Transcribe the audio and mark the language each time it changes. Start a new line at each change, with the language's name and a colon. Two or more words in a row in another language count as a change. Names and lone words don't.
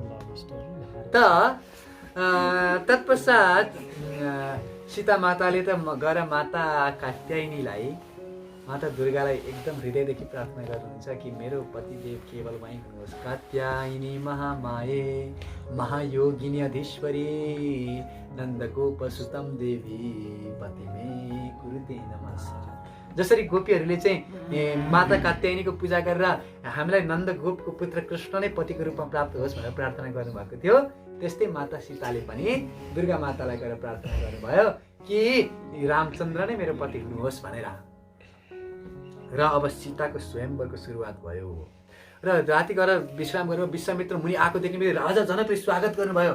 Nepali: तत्पश्चात सीता माताले त गएर माता कात्यायनीलाई, माता दुर्गालाई एकदम हृदयदेखि प्रार्थना गर्नुहुन्छ कि मेरो पतिदेव केवल वहीँ हुनुहोस्।
Sanskrit: कात्यायनी महामाये महायोगिनी अधीश्वरी नन्दगोपसुतम देवी पतिमे कुरुते नमस्कार।
Nepali: जसरी गोपीहरूले चाहिँ माता कात्यायनीको पूजा गरेर हामीलाई नन्दगोपको पुत्र कृष्ण नै पतिको रूपमा प्राप्त होस् भनेर प्रार्थना गर्नुभएको थियो, त्यस्तै माता सीताले पनि दुर्गा मातालाई गएर प्रार्थना गर्नुभयो कि रामचन्द्र नै मेरो पति हुनुहोस् भनेर। र अब सीताको स्वयंवरको सुरुवात भयो र राति गएर विश्राम गरेर विश्वामित्र मुनि आएकोदेखि मेरो राजा जनकले स्वागत गर्नुभयो।